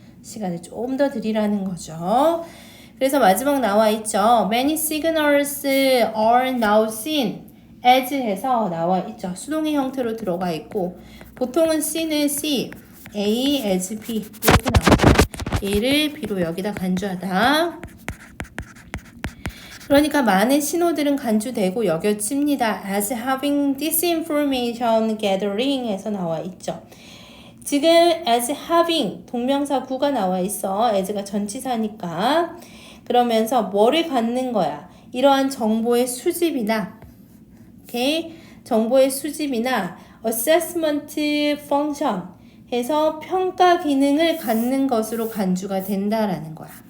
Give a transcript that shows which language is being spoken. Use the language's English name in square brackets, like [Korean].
[Korean] 시간을 좀 더 드리라는 거죠. 그래서 마지막 나와 있죠. [English] Many signals are now seen as [Korean] 해서 나와 있죠. 수동의 형태로 들어가 있고, 보통은 C는 C, A as B 이렇게 나오죠. A를 B로 여기다 간주하다. 그러니까 많은 신호들은 간주되고 여겨집니다. [English] as having disinformation gathering에서 [Korean] 나와 있죠. 지금 [English] as having [Korean] 동명사 구가 나와 있어. as가 전치사니까. 그러면서 뭐를 갖는 거야? 이러한 정보의 수집이나, 오케이? 정보의 수집이나 [English] assessment function [Korean] 해서 평가 기능을 갖는 것으로 간주가 된다라는 거야.